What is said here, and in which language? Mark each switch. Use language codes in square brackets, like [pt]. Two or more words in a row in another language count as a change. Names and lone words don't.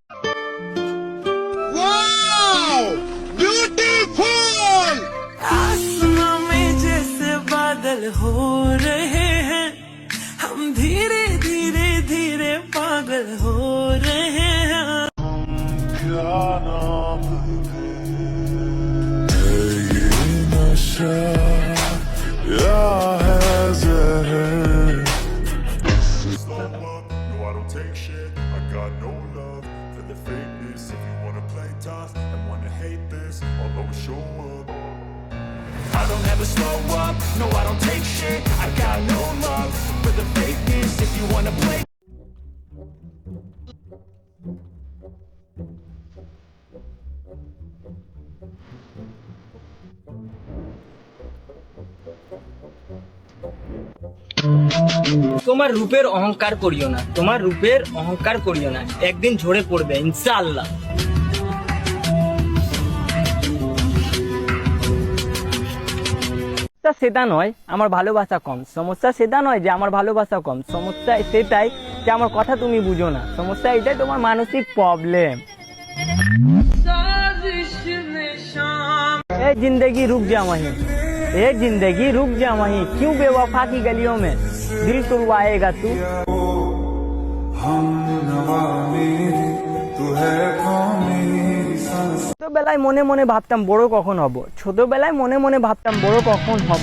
[hi] आसमां में जैसे बादल हो रहे हैं, हम धीरे धीरे धीरे पागल हो रहे हैं। क्या नाम है ये नशा या है जहर, [en] no I don't take shit, I got no love for the fakeness, if you wanna play tough and wanna hate this, I'll always show up, I don't ever slow up, no I don't take shit, I got no love for the fakeness, if you wanna play [bn] তোমার রূপের অহংকার করিও না, তোমার রূপের অহংকার করিও না, একদিন ঝরে পড়বে ইনশাআল্লাহ। সমস্যা সেটা নয় আমার ভালোবাসা কম, সমস্যা সেটা নয় যে আমার ভালোবাসা কম, সমস্যা সেটাই যে আমার কথা তুমি বুঝো না, সমস্যা এটাই তোমার মানসিক প্রবলেম। [hi] ए जिंदगी रुक जा वहीं, ए जिंदगी रुक जा वहीं, क्यों बेवफा की गलियों में दिल तुड़वाएगा तू। [bn] ছোটবেলায় মনে মনে ভাবতাম বড় কখন হব, ছোটবেলায় মনে মনে ভাবতাম বড় কখন হব।